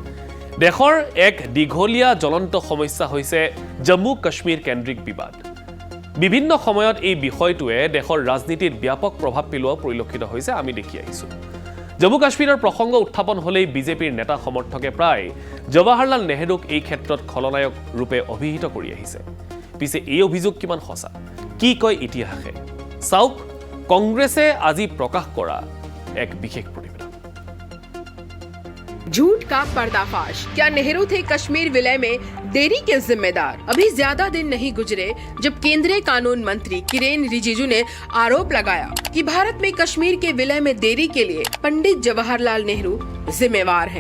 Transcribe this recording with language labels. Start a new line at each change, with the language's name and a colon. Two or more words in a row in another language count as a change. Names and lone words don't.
Assamese: দেশৰ এক দীঘলীয়া জ্বলন্ত সমস্যা হৈছে জম্মু কাশ্মীৰ কেন্দ্ৰিক বিবাদ বিভিন্ন সময়ত এই বিষয়টোৱে দেশৰ ৰাজনীতিত ব্যাপক প্ৰভাৱ পেলোৱা পৰিলক্ষিত হৈছে আমি দেখি আহিছো জম্মু কাশ্মীৰৰ প্ৰসংগ উত্থাপন হলেই বিজেপিৰ নেতা সমৰ্থকে প্ৰায় জৱাহৰলাল নেহৰুক এই ক্ষেত্ৰত খলনায়ক ৰূপে অভিহিত কৰি আহিছে পিছে এই অভিযোগ কিমান সঁচা কি কয় ইতিহাসে চাওক কংগ্ৰেছে আজি প্ৰকাশ কৰা এক বিশেষ প্ৰতিবেদন
Hindi: झूठ का पर्दाफाश क्या नेहरू थे कश्मीर विलय में देरी के जिम्मेदार अभी ज्यादा दिन नहीं गुजरे जब केंद्रीय कानून मंत्री किरेन रिजिजू ने आरोप लगाया कि भारत में कश्मीर के विलय में देरी के लिए पंडित जवाहरलाल नेहरू जिम्मेवार हैं।